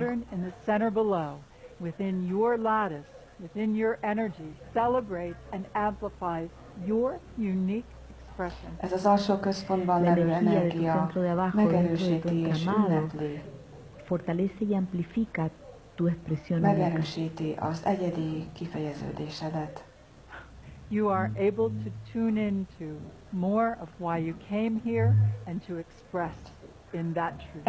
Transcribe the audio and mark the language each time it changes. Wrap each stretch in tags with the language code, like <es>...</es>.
<en>Pattern in the center below, within your lattice, within your energy, celebrates and amplifies your unique expression.</en> <hu>Ez az alsó központban levő energia megerősíti és ünnepli.</hu> <es>Fortalece y amplifica tu expresión.</es> <hu>Megerősíti az egyedi kifejeződésedet.</hu> <en>You are able to tune into more of why you came here and to express in that truth.</en>